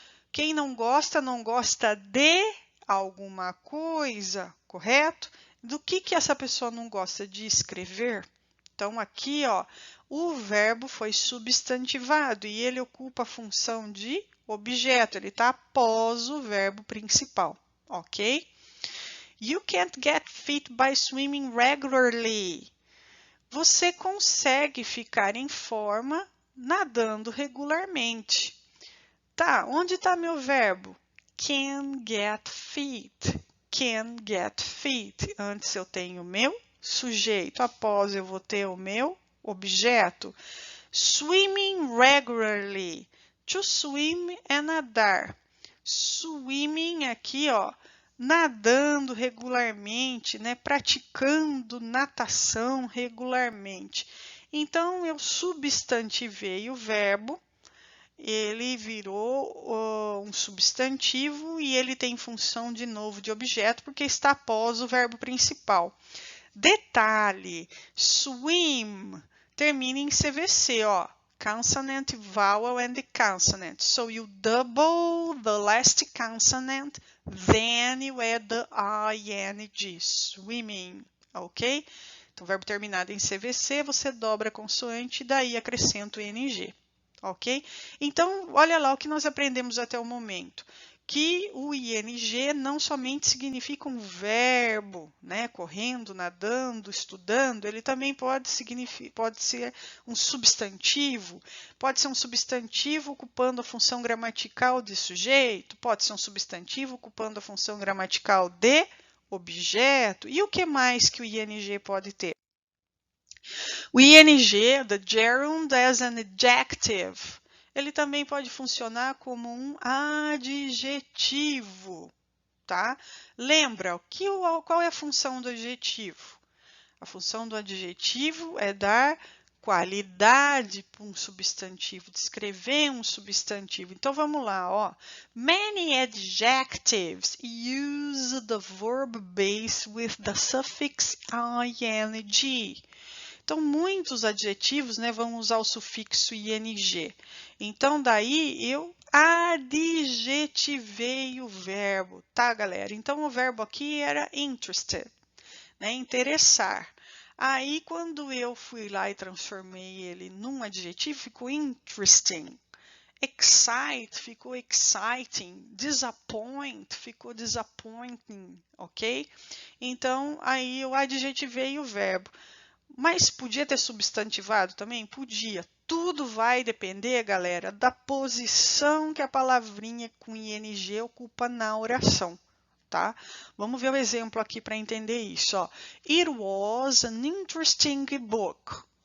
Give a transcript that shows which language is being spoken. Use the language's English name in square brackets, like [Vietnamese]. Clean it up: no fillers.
[Portuguese] Quem não gosta de alguma coisa, correto? Do que essa pessoa não gosta? De escrever? Então, aqui, ó, o verbo foi substantivado e ele ocupa a função de objeto. Ele está após o verbo principal, ok? [English] You can't get fit by swimming regularly. [Portuguese] Você consegue ficar em forma nadando regularmente. Tá, onde está meu verbo? [English] Can get fit. Can get fit. [Portuguese] Antes eu tenho o meu sujeito. Após eu vou ter o meu objeto. [English] Swimming regularly. To swim [Portuguese] é nadar. Swimming aqui, ó, nadando regularmente, né? Praticando natação regularmente. Então, eu substantivei o verbo. Ele virou um substantivo e ele tem função de novo de objeto porque está após o verbo principal. Detalhe, swim termina em CVC, ó. [English] Consonant, vowel and the consonant. So you double the last consonant, then you add the ing, swimming, ok? [Portuguese] Então, verbo terminado em CVC, você dobra a consoante e daí acrescenta o ing. Ok? Então, olha lá o que nós aprendemos até o momento. Que o ing não somente significa um verbo, né? Correndo, nadando, estudando, ele também pode ser um substantivo, pode ser um substantivo ocupando a função gramatical de sujeito, pode ser um substantivo ocupando a função gramatical de objeto. E o que mais que o ing pode ter? O ing, [English] the gerund as an adjective, [Portuguese] ele também pode funcionar como um adjetivo, tá? Lembra, qual é a função do adjetivo? A função do adjetivo é dar qualidade para um substantivo, descrever um substantivo. Então, vamos lá, ó. [English] Many adjectives use the verb base with the suffix ing. [Portuguese] Então, muitos adjetivos, né, vão usar o sufixo ing. Então, daí eu adjetivei o verbo, tá, galera? Então, o verbo aqui era interested, né, interessar. Aí, quando eu fui lá e transformei ele num adjetivo, ficou interesting. Excite ficou exciting. Disappoint ficou disappointing, ok? Então, aí eu adjetivei o verbo. Mas podia ter substantivado também? Podia. Tudo vai depender, galera, da posição que a palavrinha com ing ocupa na oração, tá? Vamos ver o exemplo aqui para entender isso, ó. [English] It was an interesting book.